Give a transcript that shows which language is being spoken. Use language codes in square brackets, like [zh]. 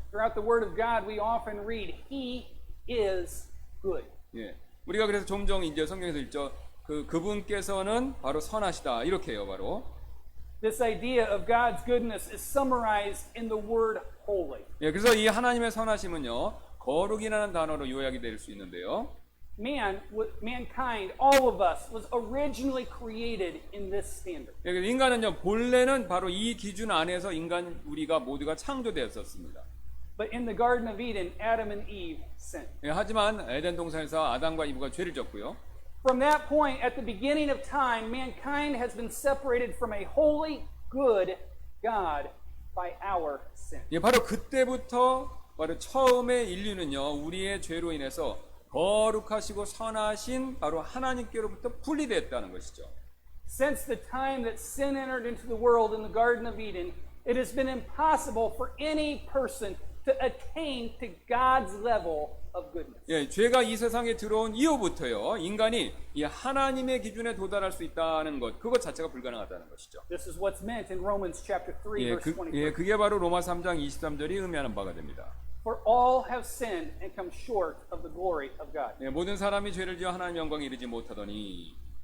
[en] Throughout the Word of God, we often read, He is good. [ko] 예, 우리가 그래서 종종 이제 성경에서 읽죠. 그분께서는 바로 선하시다 이렇게 해요, 바로. [en] This idea of God's goodness is summarized in the word holy. [ko] 예, 그래서 이 하나님의 선하심은요, 거룩이라는 단어로 요약이 될 수 있는데요. [en] Mankind, all of us, was originally created in this standard. [ko] 예, 인간은요, 본래는 바로 이 기준 안에서 우리가 모두가 창조되었었습니다. [en] But in the Garden of Eden, Adam and Eve sinned. [ko] 예, 하지만 에덴 동산에서 아담과 이브가 죄를 졌고요. [en] From that point, at the beginning of time, mankind has been separated from a holy, good God by our sin. [ko] 예, 바로 그때부터 바로 처음에 인류는요, 우리의 죄로 인해서 거룩하시고 선하신 바로 하나님께로부터 분리됐다는 것이죠. [en] Since the time that sin entered into the world in the Garden of Eden, it has been impossible for any person to attain to God's level of goodness. [ko] 예, 죄가 이 세상에 들어온 이후부터요, 인간이 이 하나님의 기준에 도달할 수 있다는 것, 그것 자체가 불가능하다는 것이죠. [en] This is what's meant in Romans chapter 3, [ko] 예, [en] verse 23. [ko] 예, 그게 바로 로마 3장 23절이 의미하는 바가 됩니다. [en] For all have sinned and come short of the glory of God. [ko] 예, 모든 사람이 죄를 지어 하나님의 영광에 이르지 못하더니.